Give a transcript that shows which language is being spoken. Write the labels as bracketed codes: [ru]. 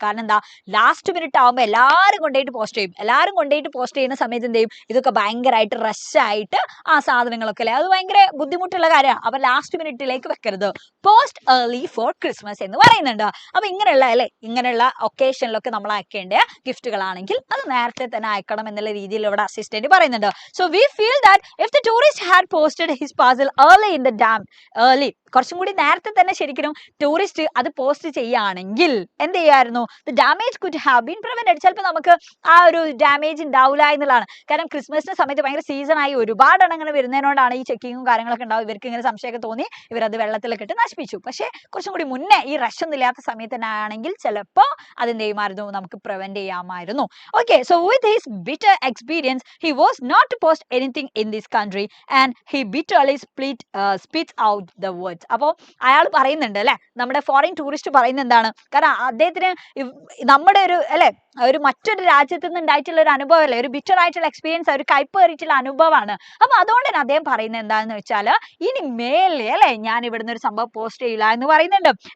[ml] കാരണം എന്താ, last minute ആകുമ്പോൾ എല്ലാവരും കൊണ്ടുപോയിട്ട് പോസ്റ്റ് ചെയ്യുന്ന സമയത്ത് എന്ത് ചെയ്യും, ഇതൊക്കെ ഭയങ്കരമായിട്ട് റഷായിട്ട് ആ സാധനങ്ങളൊക്കെ അല്ലെ, അത് ഭയങ്കര ബുദ്ധിമുട്ടുള്ള കാര്യമാണ്. അപ്പൊ ലാസ്റ്റ് മിനിറ്റിലേക്ക് വെക്കരുത്, [en] post early for Christmas [ml] എന്ന് പറയുന്നുണ്ട്. അപ്പൊ ഇങ്ങനെയുള്ള ഒക്കേഷനിലൊക്കെ നമ്മൾ അയക്കേണ്ട ഗിഫ്റ്റുകളാണെങ്കിൽ അത് നേരത്തെ തന്നെ അയക്കണം എന്നുള്ള രീതിയിൽ ഇവിടെ അസിസ്റ്റന്റ് പറയുന്നുണ്ട്. [en] so we feel that if the tourist had posted his parcel early [ml] കുറച്ചും കൂടി നേരത്തെ തന്നെ ശരിക്കും ടൂറിസ്റ്റ് അത് പോസ്റ്റ് ചെയ്യുകയാണെങ്കിൽ എന്ത് ചെയ്യായിരുന്നു, [en] the damage could have been prevented. [ml] ചിലപ്പോൾ നമുക്ക് ആ ഒരു ഡാമേജ് ഉണ്ടാവില്ല എന്നുള്ളതാണ്. കാരണം ക്രിസ്മസിന്റെ സമയത്ത് ഭയങ്കര സീസൺ ആയി ഒരുപാട് അങ്ങനെ വരുന്നതിനോടാണ് ഈ ചെക്കിങ്ങും കാര്യങ്ങളൊക്കെ ഉണ്ടാവും. ഇവർക്ക് ഇങ്ങനെ സംശയമൊക്കെ തോന്നി ഇവരത് വെള്ളത്തിലൊക്കെ ഇട്ട് നശിപ്പിച്ചു. പക്ഷേ കുറച്ചും കൂടി മുന്നേ ഈ റഷ് ഒന്നും ഇല്ലാത്ത സമയത്ത് തന്നെ ആണെങ്കിൽ ചിലപ്പോൾ അതെന്ത് ചെയ്യുമായിരുന്നു, നമുക്ക് പ്രിവെന്റ് ചെയ്യാമായിരുന്നു. [en] Okay, so with his bitter experience he was not to post anything in this country and he bitterly spits out the words. [ml] അപ്പോൾ അയാൾ പറയുന്നുണ്ട് അല്ലെ, നമ്മുടെ ഫോറിൻ ടൂറിസ്റ്റ് പറയുന്നത് എന്താണ്, കാരണം അദ്ദേഹത്തിന് നമ്മുടെ ഒരു മറ്റൊരു രാജ്യത്ത് നിന്ന് ഉണ്ടായിട്ടുള്ള ഒരു അനുഭവം അല്ലേ, ഒരു ബിറ്റർ ആയിട്ടുള്ള എക്സ്പീരിയൻസ്, ഒരു കയ്പേറിയിട്ടുള്ള അനുഭവമാണ്. അപ്പൊ അതുകൊണ്ട് തന്നെ അദ്ദേഹം പറയുന്നത് എന്താണെന്ന് വെച്ചാൽ, ഇനി മേലെ അല്ലെ ഞാൻ ഇവിടുന്ന് ഒരു സംഭവം പോസ്റ്റ് ചെയ്യില്ല എന്ന് പറയുന്നുണ്ട്.